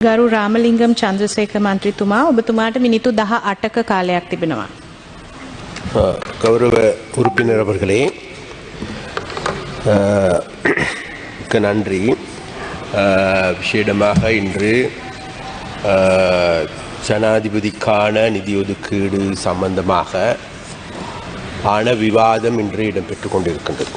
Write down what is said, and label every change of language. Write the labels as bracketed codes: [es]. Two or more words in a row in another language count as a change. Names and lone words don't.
[si] ගරු රාමලිංගම් චන්ද්‍රසේකර මන්ත්‍රීතුමා ඔබතුමාට මිනිත්තු 18ක කාලයක් තිබෙනවා. [ta] கௌரவ உறுப்பினர் அவர்களே, நன்றி. விசேடமாக இன்று ஜனாதிபதிக்கான நிதி ஒதுக்கீடு சம்பந்தமாக ஆன விவாதம் இன்று இடம்பெற்றுக் கொண்டிருக்கின்றது.